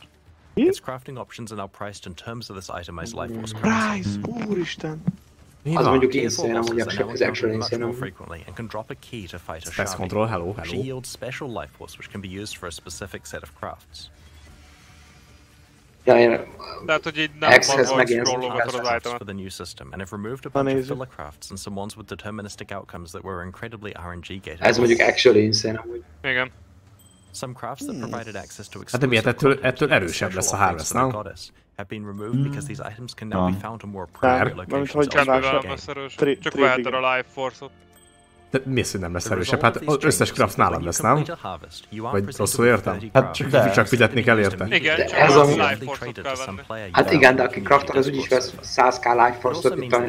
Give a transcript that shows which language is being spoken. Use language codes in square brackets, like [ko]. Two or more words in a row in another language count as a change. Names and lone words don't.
[en] Its crafting options are now priced in terms of this itemized life force currency. Price! [hu] Úristen! Az mondjuk insane, amúgy az [en] actual insane. More frequently and can drop a key to fight a Specs control, hello, She hello. yields special life force which can be used for a specific set of crafts. [hu] Tehát, hogy így nem scrollogatod az itemet. [en] For the new system, and have removed a bunch of filler crafts and some ones with deterministic outcomes that were incredibly RNG gated. [hu] Ez mondjuk [en] actually insane, [hu] amúgy. Igen. [en] Some crafts that provided access to [hu] Hát de miért ettől erősebb lesz a Harvest, nem? [en] have been removed because these items can now be found in more appropriate locations. [hu] Csak veheted a [en] life force- [hu] ot. De mi az, hogy nem lesz erősebb? Hát az összes craft nálad lesz, nem? Vagy rosszul értem? Hát csak fizetni kell érte. Igen, csak ez a a [en] life force- [hu] ot kell venni. Hát igen, de aki craftol, az úgyis vesz 100k [en] life force- [hu] ot, itt a